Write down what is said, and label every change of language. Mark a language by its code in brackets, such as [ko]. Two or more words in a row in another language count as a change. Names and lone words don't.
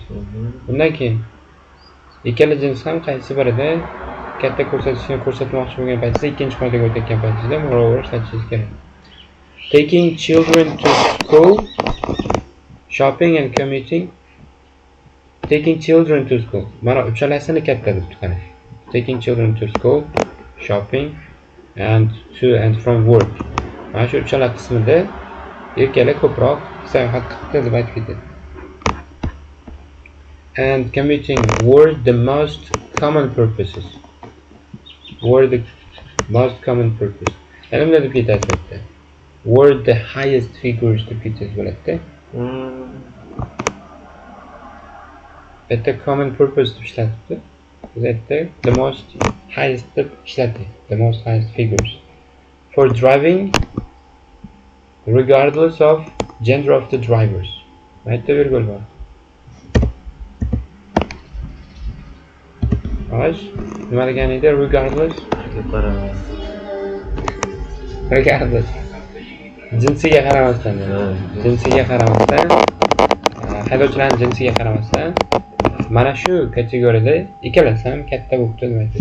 [uz] Bundan keyin ikkala jins ham qaysi birida katta ko'rsatishni ko'rsatmoqchi bo'lgan paytda ikkinchi qoidaga o'tayotgan paytingizda moreover ishlatishingiz kerak. [en] Taking children to school, shopping and commuting. Taking children to school. [uz] Mana uchalasini katta deb qarang. [en] Taking children to school, shopping and to and from work. [uz] Mana shu uchala qismida erkaklar ko'proq sayohat qildi deb aytib ketadi. [en] And commuting were the most common purposes. Were the most common purpose. [uz] Yana nima deb ketadi? [en] Were the highest figures [uz] deb ketadi bo'ladi. Bitta [en] common purpose [uz] deb ishlatibdi. Biz aytdik [en] the most highest [uz] deb ishlatdik. [en] The most highest figures. For driving regardless of gender of the drivers. [uz] Aytdi virgul bor. Xo'sh, nima degan edi? Regardless. Regardless. Jinsiga qaramasdan. Jinsiga qaramasdan. Haydovchilarning jinsiga qaramasdan. Mana shu kategoriyada ikkalasi ham katta bo'libdi deb aytadi.